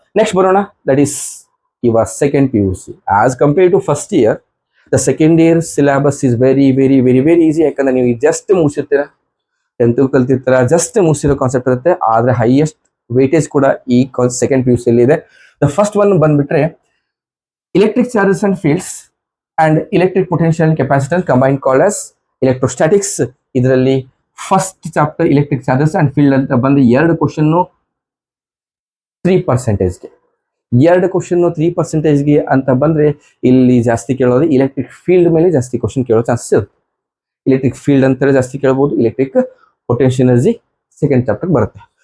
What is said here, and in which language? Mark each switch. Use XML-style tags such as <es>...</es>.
<kn>Next ಬರೋಣ,</kn> <en>That is your second PUC. As compare to first year, the second year syllabus is very very very very easy.</en> <kn>ಯಾಕಂದ್ರೆ ನೀವು just ಮುಗಿಸಿರ್ತೀರ, 10th ಕಲ್ತಿರ್ತೀರ, just ಮುಗಿಸಿರೋ concept ಇರುತ್ತೆ. ಆದ್ರೆ highest weightage ಕೂಡ ಈ second PUC ಅಲ್ಲಿ ಇದೆ.</kn> <en>the first one</en> <kn>ಬಂದ್ಬಿಟ್ರೆ</kn> <en>electric charges and fields and electric potential and capacitance combined called as electrostatics.</en> <kn>ಇದರಲ್ಲಿ first chapter electric charges and field ಅಂತ ಬಂದು 2 ಕ್ವಶನ್ 3%ಗೆ, 2 ಕ್ವಶನ್ 3%ಗೆ ಅಂತ ಬಂದ್ರೆ ಇಲ್ಲಿ ಜಾಸ್ತಿ ಕೇಳೋದು ಇಲೆಕ್ಟ್ರಿಕ್ ಫೀಲ್ಡ್ ಮೇಲೆ ಜಾಸ್ತಿ ಕ್ವಶನ್ ಕೇಳೋ ಚಾನ್ಸಸ್ ಇರುತ್ತೆ. ಇಲೆಕ್ಟ್ರಿಕ್ ಫೀಲ್ಡ್ ಅಂತ ಜಾಸ್ತಿ ಕೇಳಬಹುದು. Electric potential energy second chapter ಬರುತ್ತೆ.</kn>